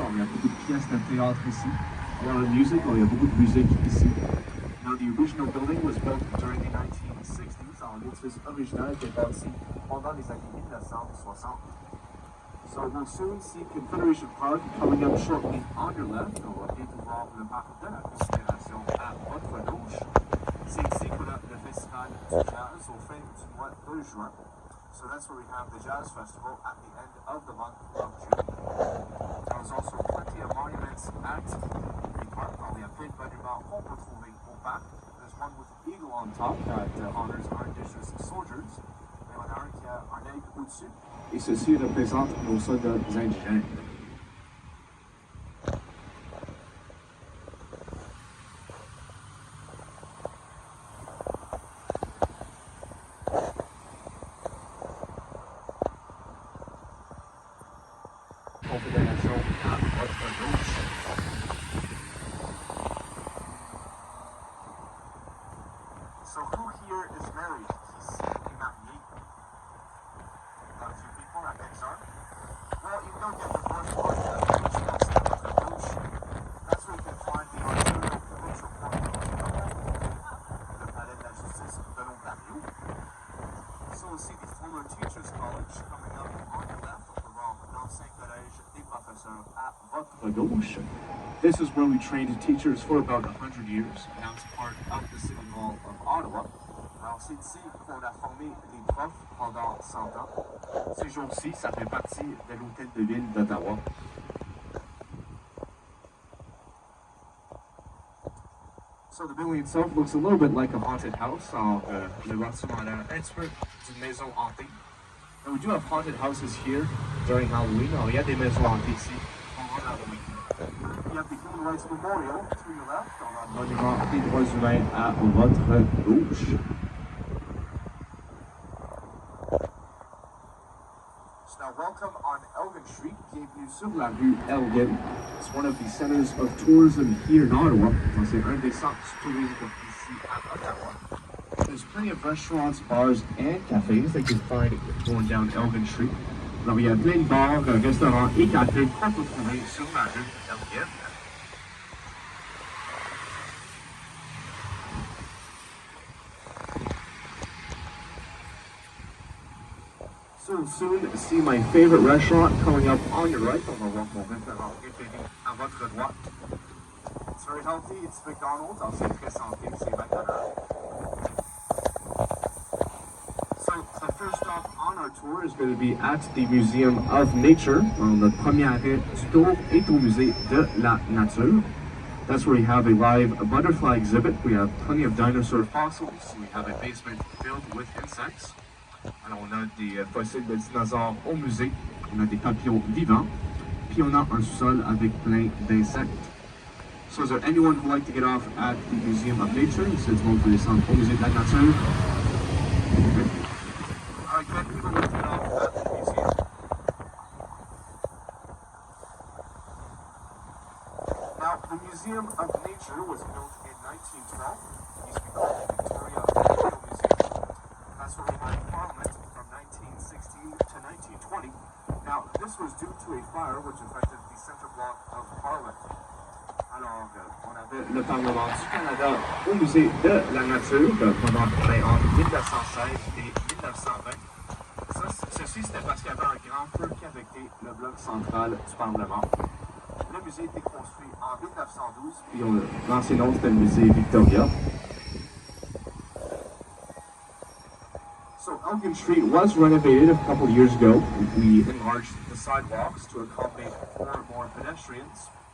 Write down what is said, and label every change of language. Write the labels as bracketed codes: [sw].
[fr] On a beaucoup de pièces de théâtre ici. [en] A lot of music. [fr] Il y a beaucoup de musique ici. [en] Now, the original building was built during the 1960s. [fr] En l'édifice original était bâti pendant les années 1960. [en] So we'll soon see Confederation Park coming up shortly on your left. [fr] On va bientôt voir le parc de la Confédération à votre gauche. C'est ici qu'on a le festival du jazz au fin du mois de juin. [en] So that's where we have the Jazz Festival at the end of the month of June. There's also plenty of monuments at the park. [fr] Il y a plein de monuments qu'on peut trouver au parc. [en] There's one with an eagle on top that honors our indigenous soldiers. [fr] Il y en a un qui a un aigle au-dessus. Et ceci représente nos soldats indigènes. Confédération à votre gauche. [en] So who here is married? [fr] Ici est marié. [en] A few people, I think so. Well, you don't get divorced on the gauche. That's where you can find the Ontario Provincial Court of Ottawa, [fr] le palais de la justice de l'Ontario. [en] So we'll see the former Teachers College coming up on your left. [fr] L'ancien collège des professeurs à votre gauche. [en] This is where we trained teachers for about 100 years. Now it's part of the City Hall of Ottawa. [fr] Alors c'est ici qu'on a formé les profs pendant 100 ans. Ces jours-ci, ça fait partie de l'hôtel de ville d'Ottawa. [en] So the building itself looks a little bit like a haunted house. [fr] Le bâtiment a l'air un petit peu d'une maison hantée. [en] And we do have haunted houses here during Halloween. [fr] Il y a des maisons hantées ici pendant Halloween. [en] You have the Human Rights Memorial to your left. [fr] On a le monument des droits humains à votre gauche. [en] So now welcome on Elgin Street. [fr] Bienvenue sur la rue Elgin. [en] It's one of the centers of tourism here in Ottawa. [fr] C'est un des centres de tourisme ici à Ottawa. [en] There's plenty of restaurants, bars, and cafes that you can find going down Elgin Street. [fr] Alors, il y a plein de bars, restaurants et cafés qu'on peut trouver sur la rue Elgin. [en] So we'll soon see my favorite restaurant coming up on your right. [fr] On va voir mon restaurant préféré à votre droite. [en] It's very healthy. It's McDonald's. [fr] Alors, c'est très santé. C'est McDonald's. [en] So the first stop on our tour is going to be at the Museum of Nature. [fr] Notre premier arrêt du tour est au musée de la nature. [en] That's where we have a live butterfly exhibit. We have plenty of dinosaur fossils. We have a basement filled with insects. [fr] Alors on a des fossiles de dinosaures au musée. On a des papillons vivants. Puis on a un sous-sol avec plein d'insectes. [en] So is there anyone who would like to get off at the Museum of Nature? [fr] C'est du monde qui descend au musée de la nature. [en] Alright, good. People want to get off at the museum. Now, the Museum of Nature was built in 1912. It used to be called the Victoria Rideau Museum. That's where we had Parliament from 1916 to 1920. Now, this was due to a fire which affected the center block of Parliament. [fr] Alors, on avait le Parlement du Canada au Musée de la Nature pendant entre 1916 et 1920. Ceci, c'était parce qu'il y avait un grand feu qui affectait le bloc central du Parlement. Le musée a été construit en 1912, puis l'ancien nom c'était le musée Victoria. [en] So Elgin Street was renovated a couple of years ago. We enlarged the sidewalks to accommodate more pedestrians.